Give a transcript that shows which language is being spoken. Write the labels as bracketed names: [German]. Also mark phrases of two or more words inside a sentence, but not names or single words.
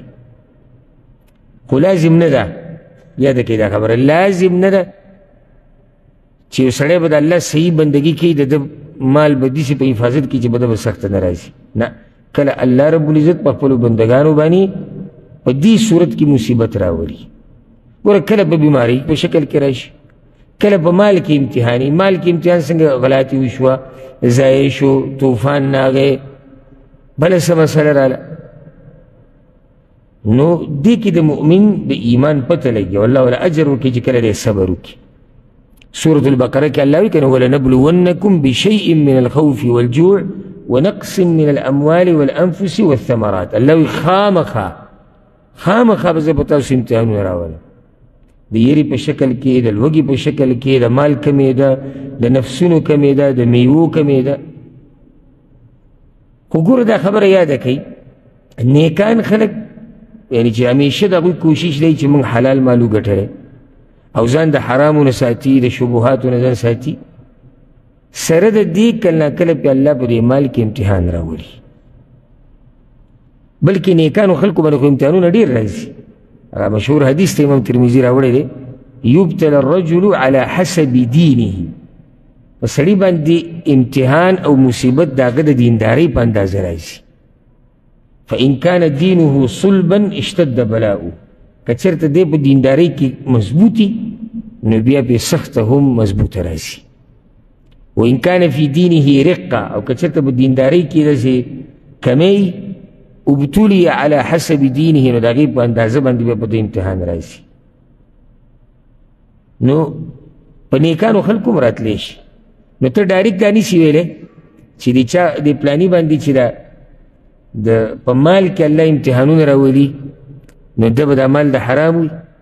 [Pashto] خو لازم نه ده یاده کړئ دا خبره لازم نه ده چې یو سړی به د الله صحیح بندګي کوي د ده مال به داسې په حفاظت کې چې به ده به سخته نه راځي نه کله الله رب العزت په خپلو بندګانو باندې په دې صورت کې مصیبت راولي ګوره کله په بیمارۍ په شکل کې راشي کله په مال کې امتحاني مال کې امتحان څنګه غلطي وشوه ضایع شو طوفان راغی بله څه مسله راله نو دې کې د مؤمن د ایمان پته لګي او الله ولا اجر ورکړي چې کله دی صبر وکړي سورة البقرة کې الله وایي که نه [Arabic] ولنبلونکم بشیء من الخوف والجوع ونقص من الأموال والأنفس والثمرات [Pashto] الله وایي خامخا به زه په تاسو امتحانونه راولم د یری په شکل کې د لوږې په شکل کې د مال کمې ده د نفسونو کمې ده د میوو کمې ده خو ګوره دا خبره یاده کوي نیکان خلک یعنی چې همیشه د هغوی کوشش دی چې موږ حلال مال وګټلی او ځان د حرامو نه ساتي د شبهاتو نه ځان ساتي سره د دې کله ناکله پې الله په دې مال کې امتحان راولي بلکې نیکانو خلکو باندې خو امتحانونه ډېر راځي هغه مشهور حدیث ته امام ترمذي راوړی دی [Arabic] یبتل الرجل على حسب [Pashto] دینه په سړي باندې امتحان او مصیبت د هغه د دیندارۍ په اندازه راځي [Arabic] فإن كان دينه صلبا اشتد بلاؤه [Pashto] که چېرته دی په دیندارۍ کې مضبوطي نو بیا پې سخته هم مضبوطه راځي [Arabic] وإن كان في دينه رقة [Pashto] او که چېرته په دیندارۍ کې داسې کمی [Arabic] ابتلي على حسب دينه [Pashto] نو د هغې په اندازه باندې بیا په دې امتحان راځي نو په نیکانو خلکو هم راتلی شي نو ته ډایرکټ دا نشي ویلی چې د چا د پلاني باندې چې د په مال کې الله امتحانونه راولي نو ده به دا مال د حرام وي